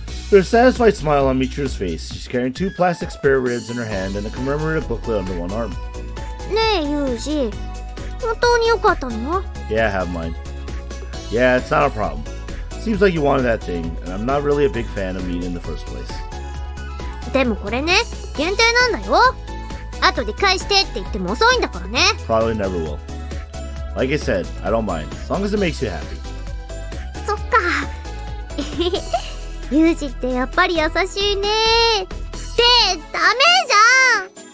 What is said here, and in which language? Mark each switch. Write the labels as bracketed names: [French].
[English] There's a satisfied smile on Michiru's face. She's carrying 2 plastic spare ribs in her hand and a commemorative booklet under one arm. [Japanese] ねえ、ユージ。本当に良かったの？ [English] Yeah, I have mine. Yeah, it's not a problem. Seems like you wanted that thing, and I'm not really a big fan of meat in the first place. [Japanese] でもこれね、限定なんだよ。後で返してって言っても遅いんだからね。 [English] Probably never will. Like I said, I don't mind, as long as it makes you happy. [Japanese] そっか。ユージってやっぱり優しいね。ってダメじゃん。